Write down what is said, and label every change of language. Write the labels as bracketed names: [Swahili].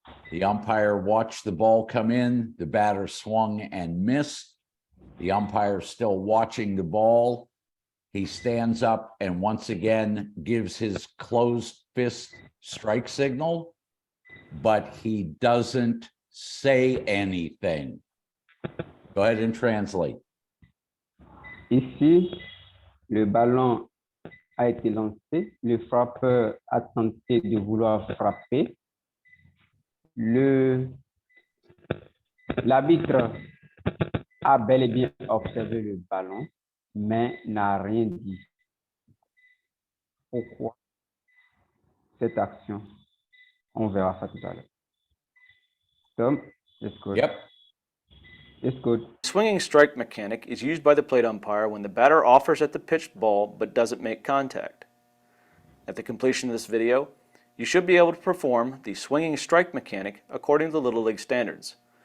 [English] The umpire watched the ball come in, the batter swung and missed. The umpire still watching the ball. He stands up and once again gives his closed fist strike signal, but he doesn't say anything. Go ahead and translate. [French] Ici, le ballon a été lancé, le frappeur a tenté de vouloir frapper. L'arbitre a bel et bien observé le ballon, mais n'a rien dit. Pourquoi cette action? On verra ça tout à l'heure. [English] Tom, it's good. Yep. It's good. Swinging strike mechanic is used by the plate umpire when the batter offers at the pitched ball but doesn't make contact. At the completion of this video, you should be able to perform the swinging strike mechanic according to the Little League standards.